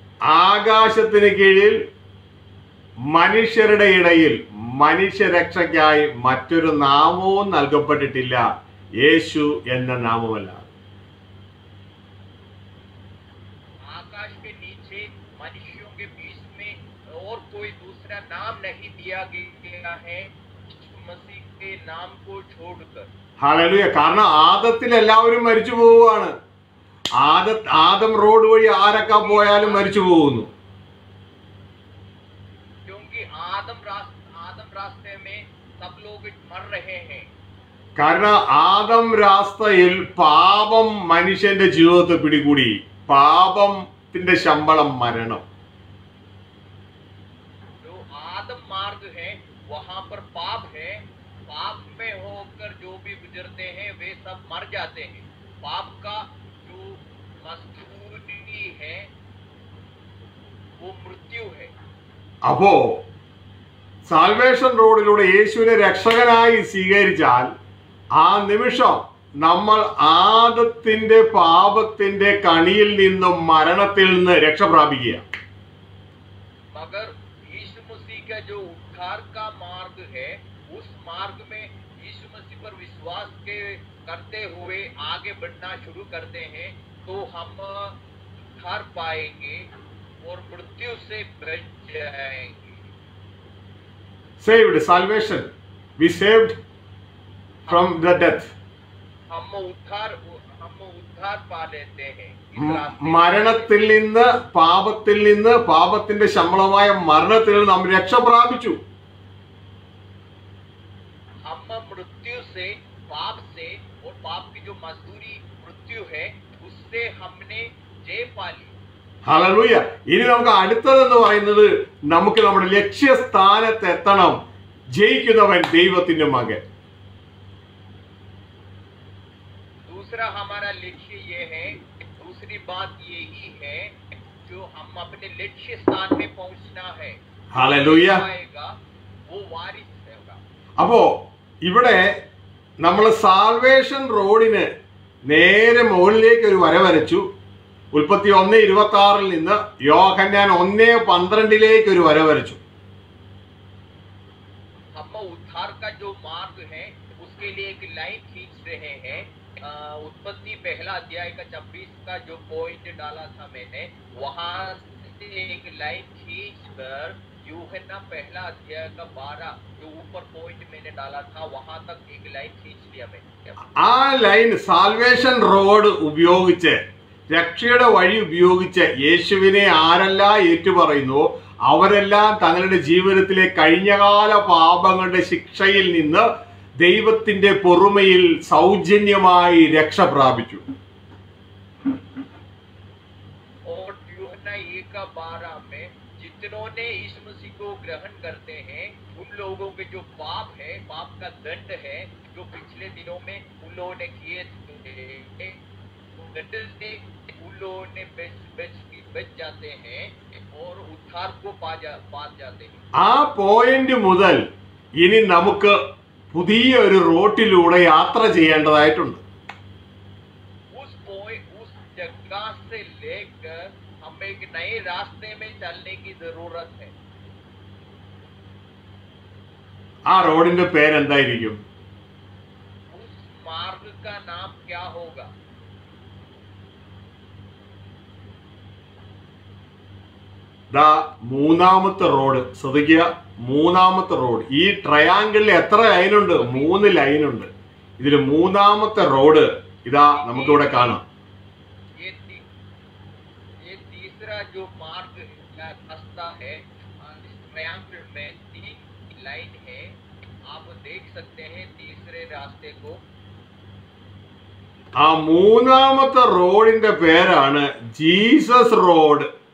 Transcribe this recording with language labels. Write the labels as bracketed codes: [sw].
[ml] ആകാശത്തിന് കീഴിൽ മനുഷ്യരുടെ ഇടയിൽ മനുഷ്യരക്ഷയ്ക്കായി മറ്റൊരു നാമവും നൽകപ്പെട്ടിട്ടില്ല, യേശു എന്ന നാമമല്ല. [hi] आकाश के नीचे मनुष्यों के बीच में और कोई दूसरा नाम नहीं दिया गया है यीशु मसीह के नाम को छोड़कर। [ml] ഹല്ലേലൂയ. കാരണം ആദത്തിൽ എല്ലാവരും മരിച്ചു പോവുകയാണ്. ആദം റോഡ് വഴി ആരൊക്കെ പോയാലും മരിച്ചു പോകുന്നു. [hi] क्योंकि आदम रास्ते में सब लोग मर रहे हैं। [ml] കാരണം ആദം രാസ്തയിൽ പാപം മനുഷ്യന്റെ ജീവിതത്തെ പിടികൂടി. പാപത്തിന്റെ ശമ്പളം മരണം. [hi] जो आदम मार्ग है वहां पर पाप है, पाप में होकर जो भी गुजरते हैं वे सब मर जाते हैं। पाप का जो मजदूरी है वो मृत्यु है। [ml] അപ്പോ സാൽവേഷൻ റോഡിലൂടെ യേശുവിനെ രക്ഷകനായി സ്വീകരിച്ചാൽ ആ നിമിഷം നമ്മൾ ആദത്തിന്റെ പാപത്തിന്റെ കണിയിൽ നിന്നും മരണത്തിൽ നിന്ന് രക്ഷ പ്രാപിക്കുക. [hi] मगर यीशु मसीह का जो उद्धार का मार्ग है, उस मार्ग में यीशु मसीह पर विश्वास करते हुए आगे बढ़ना शुरू करते हैं तो हम उद्धार पाएंगे और मृत्यु से बच जाएंगे। [en] Saved, salvation, we saved from the death. [hi] हम उद्धार पा लेते हैं इस रास्ते में। [ml] മരണത്തിൽ നിന്ന്, പാപത്തിൽ നിന്ന്, പാപത്തിന്റെ ശമ്പളമായ മരണത്തിൽ നിന്ന് നാം രക്ഷ പ്രാപിച്ചു. [hi] हम मृत्यु से, पाप से, और पाप की जो मजदूरी मृत्यु है उससे हमने जय पा ली। [ml] ഹല്ലേലൂയ. ഇനി നമുക്ക് അടുത്തതെന്ന് പറയുന്നത്, നമുക്ക് നമ്മുടെ ലക്ഷ്യസ്ഥാനത്ത് എത്തണം. ജയിക്കുന്നവൻ ദൈവത്തിന്റെ മകൻ. [hi] दूसरा हमारा लक्ष्य ये है, दूसरी बात यही है, जो हम अपने लक्ष्य स्थान में पहुंचना है। [ml] ഹല്ലേലൂയ. [hi] आएगा वो वारिस होगा। [ml] അപ്പോ ഇവിടെ നമ്മൾ സാൽവേഷൻ റോഡിന് നേരെ മുകളിലേക്ക് ഒരു വര വരച്ചു. ഉൽപ്പത്തി 1:26 നിന്ന് യോഹന്നാൻ 1:12 ഒരു വര വരച്ചു. [hi] हम उद्धार का जो मार्ग है उसके लिए एक लाइन खींच रहे हैं। उत्पत्ति 1 अध्याय का 26 का जो पॉइंट डाला था मैंने, वहां से एक लाइन खींच कर यूहन्ना 1 अध्याय का 12 जो ऊपर पॉइंट मैंने डाला था वहां तक एक लाइन खींच लिया मैंने। [ml] ആ ലൈൻ സാൽവേഷൻ റോഡ് ഉപയോഗിച്ച്, രക്ഷയുടെ വഴി ഉപയോഗിച്ച് യേശുവിനെ ആരെല്ലാം ഏറ്റുപറയുന്നു അവരെല്ലാം തങ്ങളുടെ ജീവിതത്തിലെ കഴിഞ്ഞകാല പാപങ്ങളുടെ ശിക്ഷയിൽ നിന്ന് ദൈവത്തിന്റെ പൊറുമയിൽ സൗജന്യമായി രക്ഷ പ്രാപിച്ചു. [hi] और यूहन्ना 1:12 में जितनों ने यीशु मसीह को ग्रहण करते हैं उन लोगों के जो पाप है, पाप का दंड है जो पिछले दिनों में उन लोगों ने किए थे, दंड से उन लोगों ने बच जाते हैं और उद्धार को पा जाते हैं। [ml] ആ പോയിന്റ് മുതൽ ഇനി നമുക്ക് പുതിയ ഒരു റോട്ടിലൂടെ യാത്ര ചെയ്യേണ്ടതായിട്ടുണ്ട്. [hi] उस जगह से लेकर हमें एक नए रास्ते में चलने की जरूरत है। [ml] ആ റോഡിന്റെ പേരെന്തായിരിക്കും? [hi] उस मार्ग का नाम क्या होगा? [ml] ദാ മൂന്നാമത്തെ റോഡ് ശ്രദ്ധിക്കുക. മൂന്നാമത്തെ റോഡ്. ഈ ട്രയാങ്കിളിൽ എത്ര ലൈനുണ്ട്? 3 ലൈനുണ്ട്. ഇതിൽ മൂന്നാമത്തെ റോഡ് ഇതാ നമുക്കിവിടെ കാണാം. [hi] ये तीसरा जो मार्ग या रास्ता है, इस ट्रायंगल में 3 लाइन है, आप देख सकते हैं तीसरे रास्ते को। [ml] ആ മൂന്നാമത്തെ റോഡിന്റെ പേരാണ് ജീസസ് റോഡ്.